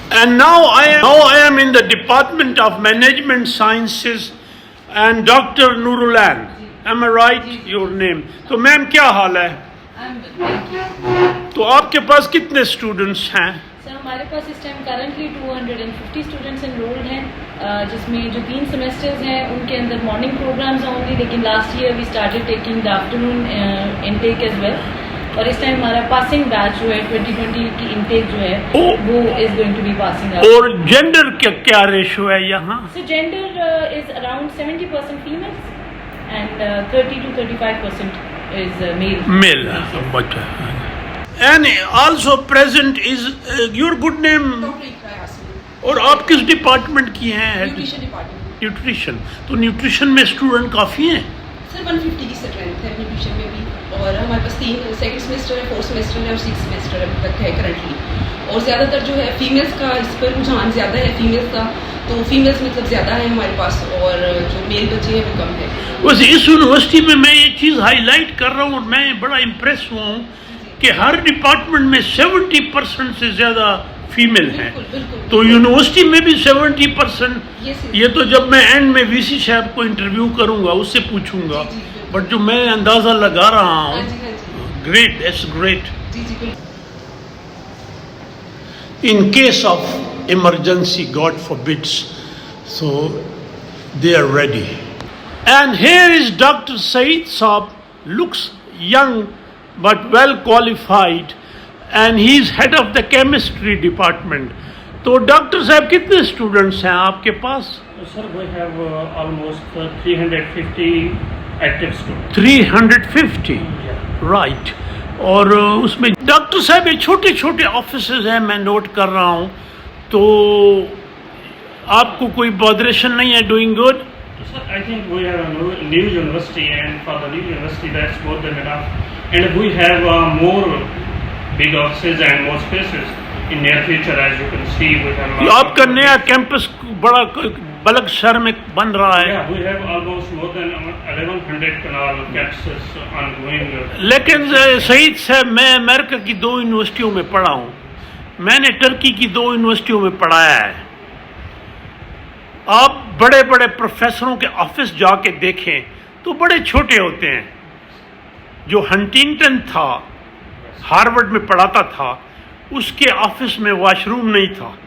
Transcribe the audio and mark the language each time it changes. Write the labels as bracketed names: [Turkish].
[English] And now I am in the Department of Management Sciences and Dr. Nurulan. Am I right? Your name. [Urdu] تو میم کیا حال ہے؟ تو آپ کے پاس کتنے اسٹوڈنٹس ہیں؟ سر ہمارے پاس اس ٹائم کرنٹلی 250 اسٹوڈنٹس انرولڈ ہیں جس میں جو 3 سیمسٹرز ہیں ان کے اندر مارننگ پروگرامز ہیں اونلی, لیکن [English] Last year we started taking the afternoon intake as well. [Urdu] اور اس ٹائم ہمارا پاسنگ بیچ جو ہے 2020 کی انٹیک جو ہے وہ [English] Is going to be passing out. [Urdu] اور جینڈر کا کیا ریشو ہے یہاں؟ [English] So gender is around 70% females and 30 to 35% is male. Male. And also present is your good name. [Urdu] اور آپ کس ڈپارٹمنٹ کی ہیں؟ نیوٹریشن. تو نیوٹریشن میں اسٹوڈنٹ کافی ہیں؟ سر 150 کی اسٹرینتھ ہے نیوٹریشن میں بھی, اور ہمارے پاس 3 سیکنڈ سیمسٹر ہے, 4 سیمسٹر ہے اور 6 سیمسٹر ابھی تک ہے کرنٹلی. اور زیادہ تر جو ہے فیمیلس کا اس پر رجحان زیادہ ہے فیمیلس کا, تو فیمیلس مطلب زیادہ ہے ہمارے پاس اور جو میل بچے ہیں وہ کم ہے. ویسے اس یونیورسٹی میں یہ چیز ہائی لائٹ کر رہا ہوں اور میں بڑا امپریس ہوا ہوں کہ ہر ڈپارٹمنٹ میں 70% سے زیادہ فیمیل ہیں. تو یونیورسٹی میں بھی 70%. یہ تو جب میں اینڈ میں VC صاحب کو انٹرویو کروں گا اس سے پوچھوں گا, بٹ جو میں اندازہ لگا رہا ہوں, [English] Great, it's great. In case of emergency, God forbids, so they are ready. And here is Dr. Saeed Saab, looks young but well qualified, and he is head of the chemistry department. [Urdu] تو doctor صاحب کتنے students ہیں آپ کے پاس؟ [English] Sir, we have almost 350 active students. 350, right. [Urdu] اور اس میں doctor صاحب یہ چھوٹے چھوٹے آفیسز ہیں میں نوٹ کر رہا ہوں, تو آپ کو کوئی بادریشن نہیں ہے؟ [English] Doing good. Sir, I think we are a new university, and for the new university that's more than enough. And we have more big offices and more spaces in near future, as you can see. We have [Urdu] آپ کا نیا campus بڑا بلک شہر میں بن رہا ہے. [English] Yeah, we have almost more than 1100 canal campuses ongoing. [Urdu] لیکن سعید صاحب میں امریکہ کی 2 یونیورسٹیوں میں پڑھا ہوں, میں نے ٹرکی کی 2 یونیورسٹیوں میں پڑھایا ہے. آپ بڑے بڑے پروفیسروں کے آفس جا کے دیکھیں تو بڑے چھوٹے ہوتے ہیں. جو ہنٹنگٹن تھا, ہارورڈ میں پڑھاتا تھا, اس کے آفس میں واش روم نہیں تھا.